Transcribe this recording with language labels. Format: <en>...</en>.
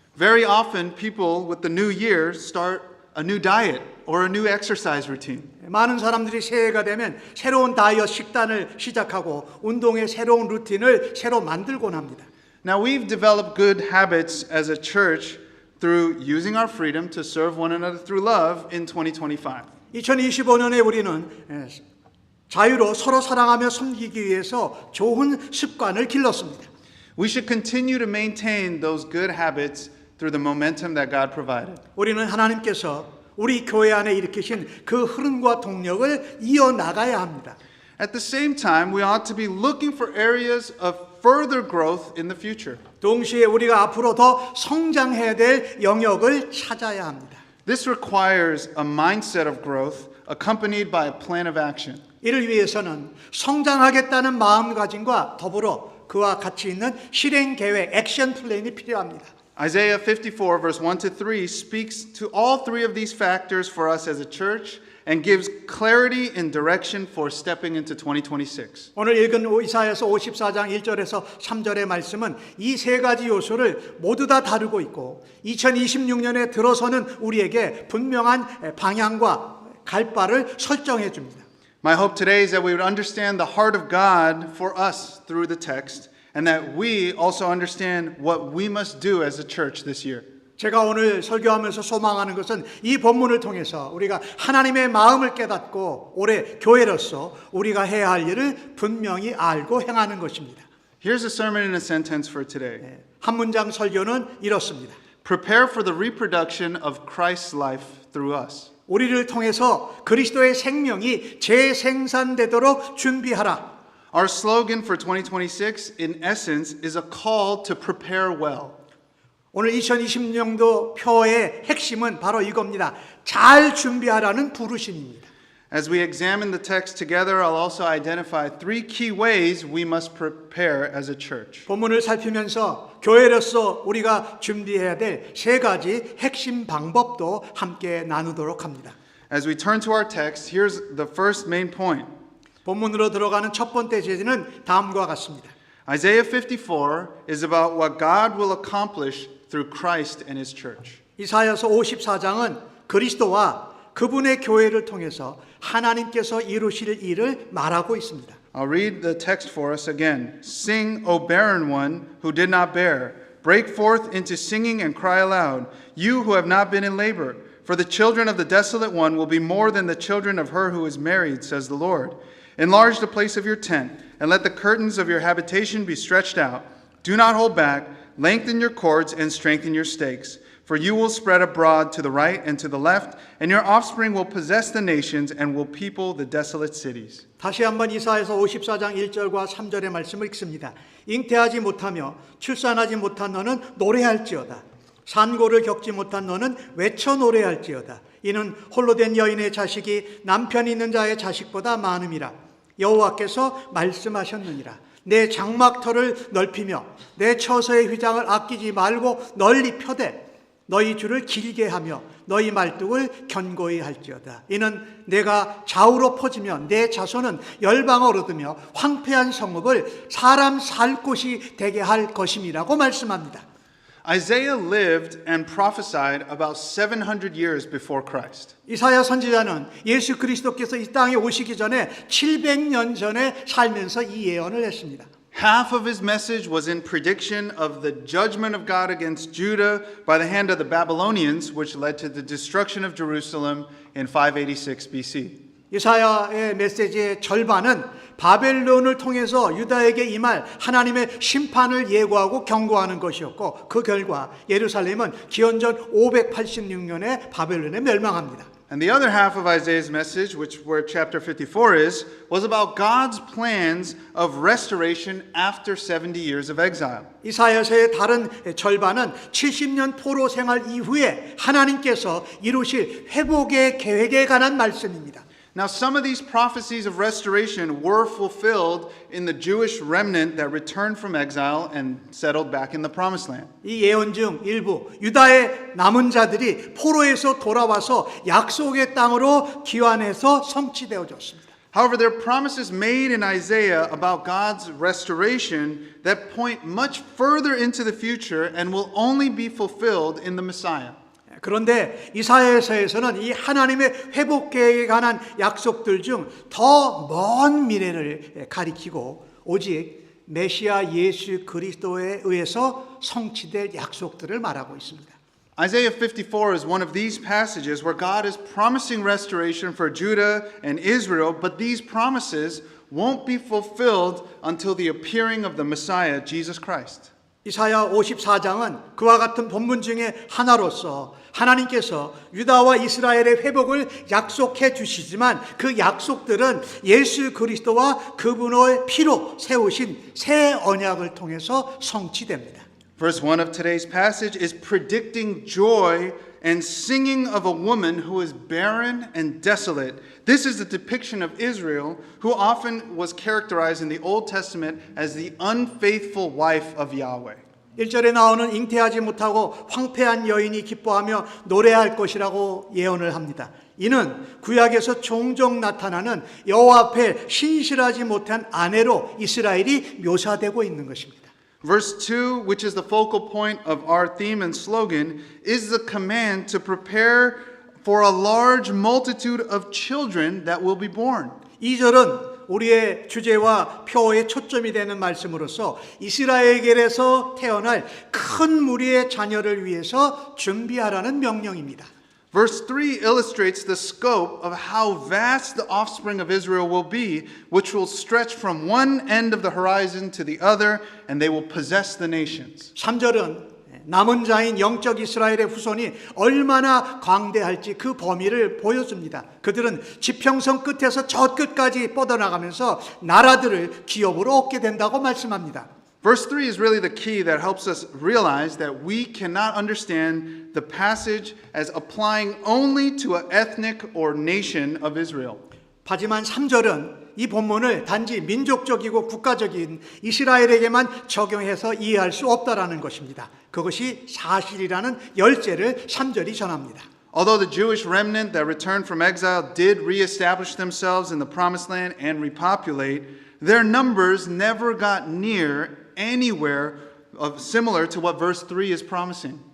<en>Very often, people with the new year start a new diet or a new exercise routine.</en> <ko>많은 사람들이 새해가 되면 새로운 다이어트 식단을 시작하고 운동의 새로운 루틴을 새로 만들곤 합니다.</ko> <en>Now, we've developed good habits as a church through using our freedom to serve one another through love in 2025.</en> <ko>2025년에 우리는 자유로 서로 사랑하며 섬기기 위해서 좋은 습관을 길렀습니다.</ko> <en>We should continue to maintain those good habits through the momentum that God provided.</en> <ko>우리는 하나님께서 우리 교회 안에 일으키신 그 흐름과 동력을 이어나가야 합니다.</ko> <en>At the same time, we ought to be looking for areas of further growth in the future.</en> <ko>동시에 우리가 앞으로 더 성장해야 될 영역을 찾아야 합니다.</ko> <en>This requires a mindset of growth accompanied by a plan of action.</en> <ko>이를 위해서는 성장하겠다는 마음가짐과 더불어 그와 같이 있는 실행 계획, 액션 플랜이 필요합니다.</ko> <en>Isaiah 54 verse 1 to 3 speaks to all three of these factors for us as a church and gives clarity and direction for stepping into 2026.</en> <ko>오늘 읽은 이사야서 54장 1절에서 3절의 말씀은 이 세 가지 요소를 모두 다 다루고 있고 2026년에 들어서는 우리에게 분명한 방향과 갈 바를 설정해 줍니다.</ko> <en>My hope today is that we would understand the heart of God for us through the text and that we also understand what we must do as a church this year.</en> <ko>제가 오늘 설교하면서 소망하는 것은 이 본문을 통해서 우리가 하나님의 마음을 깨닫고 올해 교회로서 우리가 해야 할 일을 분명히 알고 행하는 것입니다.</ko> <en>Here's a sermon in a sentence for today.</en> <ko>한 문장 설교는 이렇습니다.</ko> <en>Prepare for the reproduction of Christ's life through us.</en> <ko>우리를 통해서 그리스도의 생명이 재생산되도록 준비하라.</ko> <en>Our slogan for 2026 in essence is a call to prepare well.</en> <ko>오늘 2020년도 표의 핵심은 바로 이겁니다. 잘 준비하라는 부르심입니다.</ko> <en>As we examine the text together, I'll also identify three key ways we must prepare as a church.</en> <ko>본문을 살피면서 교회로서 우리가 준비해야 될 세 가지 핵심 방법도 함께 나누도록 합니다.</ko> <en>As we turn to our text, here's the first main point.</en> <ko>본문으로 들어가는 첫 번째 제지는 다음과 같습니다.</ko> <en>Isaiah 54 is about what God will accomplish through Christ and His church.</en> <ko>이사야서 54장은 그리스도와 그분의 교회를 통해서 하나님께서 이루실 일을 말하고 있습니다.</ko> <en>I'll read the text for us again. Sing, O barren one who did not bear. Break forth into singing and cry aloud, you who have not been in labor. For the children of the desolate one will be more than the children of her who is married, says the Lord. Enlarge the place of your tent, and let the curtains of your habitation be stretched out. Do not hold back. Lengthen your cords and strengthen your stakes. For you will spread abroad to the right and to the left, and your offspring will possess the nations and will people the desolate cities.</en> <ko>다시 한번 이사야서 54장 1절과 3절의 말씀을 읽습니다. 잉태하지 못하며 출산하지 못한 너는 노래할지어다. 산고를 겪지 못한 너는 외쳐 노래할지어다. 이는 홀로 된 여인의 자식이 남편 있는 자의 자식보다 많음이라. 여호와께서 말씀하셨느니라. 내 장막터를 넓히며 내 처소의 휘장을 아끼지 말고 널리 펴되 너희 줄을 길게 하며 너희 말뚝을 견고히 할지어다. 이는 내가 좌우로 퍼지며 내 자손은 열방을 얻으며 황폐한 성읍을 사람 살 곳이 되게 할 것임이라고 말씀합니다.</ko> <en>Isaiah lived and prophesied about 700 years before Christ.</en> <ko>이사야 선지자는 예수 그리스도께서 이 땅에 오시기 전에 700년 전에 살면서 이 예언을 했습니다.</ko> <en>Half of his message was in prediction of the judgment of God against Judah by the hand of the Babylonians, which led to the destruction of Jerusalem in 586 BC.</en> <ko>이사야의 메시지의 절반은 바벨론을 통해서 유다에게 임할 하나님의 심판을 예고하고 경고하는 것이었고 그 결과 예루살렘은 기원전 586년에 바벨론에 멸망합니다.</ko> <en>And the other half of Isaiah's message, where chapter 54 is, was about God's plans of restoration after 70 years of exile.</en> <ko>이사야서의 다른 절반은 70년 포로 생활 이후에 하나님께서 이루실 회복의 계획에 관한 말씀입니다.</ko> <en>Now, some of these prophecies of restoration were fulfilled in the Jewish remnant that returned from exile and settled back in the promised land.</en> <ko>이 예언 중 일부 유다의 남은 자들이 포로에서 돌아와서 약속의 땅으로 귀환해서 성취되어졌습니다.</ko> <en>However, there are promises made in Isaiah about God's restoration that point much further into the future and will only be fulfilled in the Messiah.</en> <ko>그런데 이사야서에서는 이 하나님의 회복 계획에 관한 약속들 중 더 먼 미래를 가리키고 오직 메시아 예수 그리스도에 의해서 성취될 약속들을 말하고 있습니다.</ko> <en>Isaiah 54 is one of these passages where God is promising restoration for Judah and Israel, but these promises won't be fulfilled until the appearing of the Messiah, Jesus Christ.</en> <ko>이사야 54장은 그와 같은 본문 중에 하나로서 하나님께서 유다와 이스라엘의 회복을 약속해 주시지만 그 약속들은 예수 그리스도와 그분의 피로 세우신 새 언약을 통해서 성취됩니다.</ko> <en>Verse 1 of today's passage is predicting joy and singing of a woman who is barren and desolate. This is the depiction of Israel, who often was characterized in the Old Testament as the unfaithful wife of Yahweh.</en> <ko>1절에 나오는 잉태하지 못하고 황폐한 여인이 기뻐하며 노래할 것이라고 예언을 합니다. 이는 구약에서 종종 나타나는 여호와 앞에 신실하지 못한 아내로 이스라엘이 묘사되고 있는 것입니다.</ko> <en>Verse 2, which is the focal point of our theme and slogan, is the command to prepare for a large multitude of children that will be born.</en> <ko>2절은 우리의 주제와 표어의 초점이 되는 말씀으로서 이스라엘에게서 태어날 큰 무리의 자녀를 위해서 준비하라는 명령입니다.</ko> <en>Verse 3 illustrates the scope of how vast the offspring of Israel will be, which will stretch from one end of the horizon to the other, and they will possess the nations.</en> <ko>3절은 남은 자인 영적 이스라엘의 후손이 얼마나 광대할지 그 범위를 보여줍니다. 그들은 지평선 끝에서 저 끝까지 뻗어나가면서 나라들을 기업으로 얻게 된다고 말씀합니다.</ko> <en>Verse 3 is really the key that helps us realize that we cannot understand the passage as applying only to an ethnic or nation of Israel.</en> <ko>하지만 3절은 이 본문을 단지 민족적이고 국가적인 이스라엘에게만 적용해서 이해할 수 없다라는 것입니다. 그것이 사실이라는 열쇠를 3절이 전합니다.</ko> <en>Although the Jewish remnant that returned from exile did reestablish themselves in the promised land and repopulate, their numbers never got near anywhere similar to what verse 3 is promising.</en>